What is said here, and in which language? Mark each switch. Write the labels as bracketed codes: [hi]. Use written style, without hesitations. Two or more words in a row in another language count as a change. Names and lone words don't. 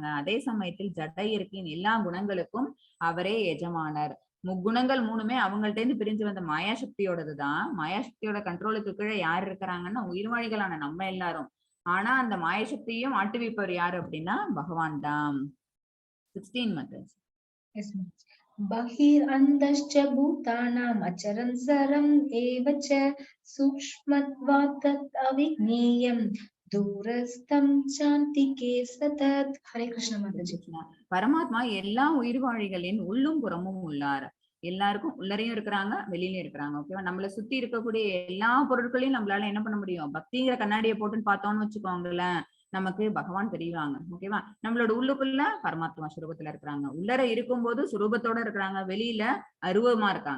[ta] அதே சமயத்தில் ஜட இயற்கையின் எல்லா குணங்களுக்கும் அவரே எஜமானர். முக்குணங்கள் 3மே அவங்கள்ட்ட இருந்து பிரிஞ்சு வந்த மாயாசக்தியோடதுதான். மாயாசக்தியோட கண்ட்ரோலுக்கு கீழே யார் இருக்கிறாங்கன்னா உயிர்வாழிகளான நம்ம எல்லாரும். ஆனா அந்த மாயாசக்தியும் ஆட்டுவிப்பவர் யாரு அப்படின்னா பகவான் தான். [en] 16 methods. Yes, [sa] बहिरन्तश्च भूतानाम् अचरं सरम् एव च सूक्ष्मत्वात् तत् अविज्ञेयं दूरस्थं चान्तिके सतत्. [hi] हरे कृष्ण माताजी. [ta] பரமாத்மா எல்லா உயிர்வாழிகளின் உள்ளும் புறமும் உள்ளார். எல்லாருக்கும் உள்ளரையும் இருக்கிறாங்க, வெளியிலயும் இருக்கிறாங்க. ஓகேவா? நம்மளை சுத்தி இருக்கக்கூடிய எல்லா பொருட்களையும் நம்மளால என்ன பண்ண முடியும், பக்திங்கிற கண்ணாடியை போட்டுன்னு பார்த்தோம்னு வச்சுக்கோங்களேன், நமக்கு பகவான் தெரியுவாங்க. ஓகேவா? நம்மளோட உள்ளுக்குள்ள பரமாத்மா சுரூபத்துல இருக்கிறாங்க. உள்ளர இருக்கும்போது சுரூபத்தோட இருக்கிறாங்க, வெளியில அருவமா இருக்காங்க.